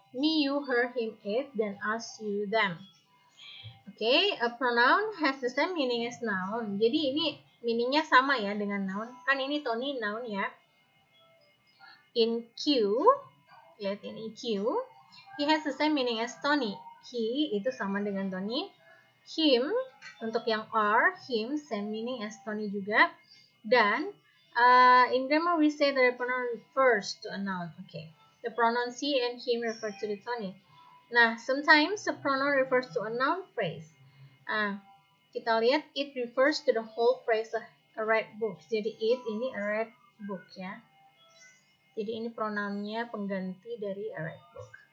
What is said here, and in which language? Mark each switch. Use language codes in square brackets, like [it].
[en] me, you, her, him, it, then us, you, them. Okay, a pronoun has the same meaning as noun. [id] Jadi ini meaningnya sama ya dengan noun. Kan ini Tony noun ya. [en] In Q, [id] lihat ini Q, [en] he has the same meaning as Tony. He [id] itu sama dengan [en] Tony. Him, untuk yang R, him, same meaning as Tony juga. Dan in grammar we say that the pronoun refers to a noun. Okay, the pronoun she and him refer to the Tony. Nah, sometimes the pronoun refers to a noun phrase. [id] Kita lihat [en] it refers to the whole phrase a red book. [id] Jadi it ini a red book ya. Jadi ini pronounnya pengganti dari a red book.